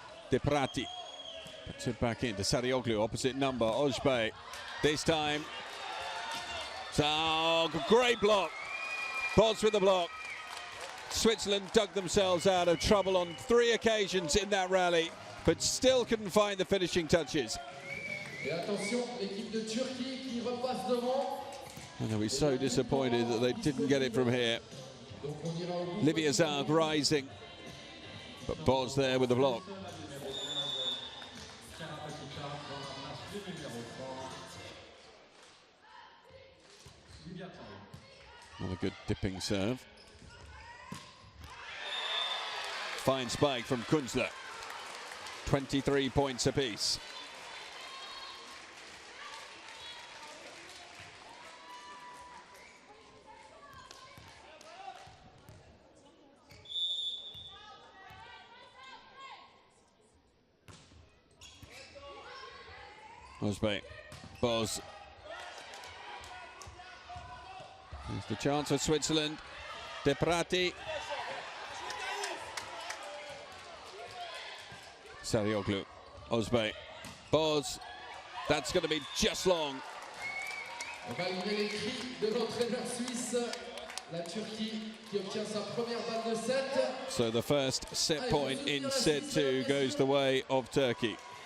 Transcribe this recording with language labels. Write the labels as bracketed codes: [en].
[en] Deprati puts it back into Sarioglu. Opposite number. Ozbey. This time. Zaug. Great block. Boz with the block. Switzerland dug themselves out of trouble on 3 occasions in that rally, but still couldn't find the finishing touches. [fr] Et attention, l'équipe de Turquie qui repasse devant. [en] And they'll be so disappointed that they didn't get it from here. Livia Zaug rising, but Boz there with the block. Another good dipping serve. Fine spike from Kunzler. 23 points apiece. Ozbey. Boz. Here's the chance for Switzerland. Deprati. Sarioglu. Ozbey. Boz. That's going to be just long. [fr] Malgré les cris de l'entraîneur suisse, la Turquie qui obtient sa première balle de 7. [en] So the first set point in set 2 goes the way of Turkey.